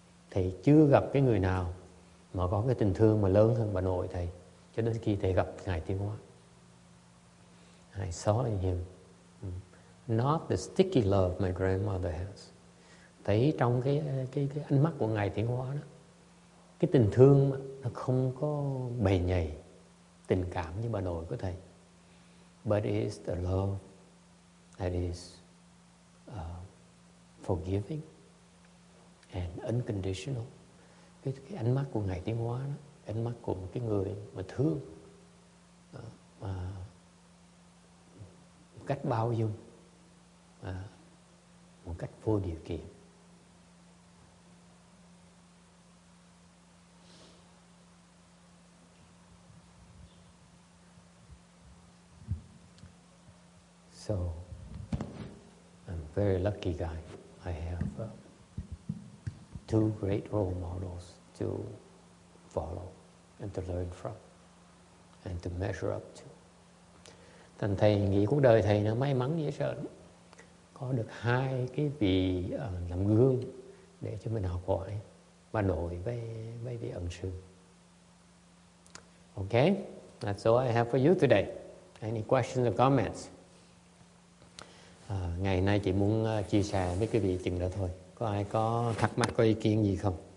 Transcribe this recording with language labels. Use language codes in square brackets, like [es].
[vi] Thầy chưa gặp cái người nào mà có cái tình thương mà lớn hơn bà nội thầy, cho đến khi thầy gặp Ngài Tiến Hóa. [en] I saw in him not the sticky love my grandmother has. [vi] Thấy trong cái ánh mắt của Ngài Tiến Hóa đó, cái tình thương nó không có bầy nhầy, tình cảm như bà nội của thầy. [en] But it is the love that is forgiving and unconditional. [vi] Cái ánh mắt của Ngài Tiến Hóa đó, ánh mắt của một cái người mà thương, mà một cách bao dung, một cách vô điều kiện. [en] So, I'm a very lucky guy. I have 2 great role models to follow and to learn from and to measure up to. [vi] Thành thầy nghĩ cuộc đời thầy nó may mắn dễ sợ lắm. Có được 2 cái vị làm gương để cho mình học hỏi, bà nội với vị ân sư. [en] Okay, that's all I have for you today. Any questions or comments? [vi] Ngày nay chị muốn chia sẻ với quý vị chừng đó thôi. Có ai có thắc mắc, có ý kiến gì không?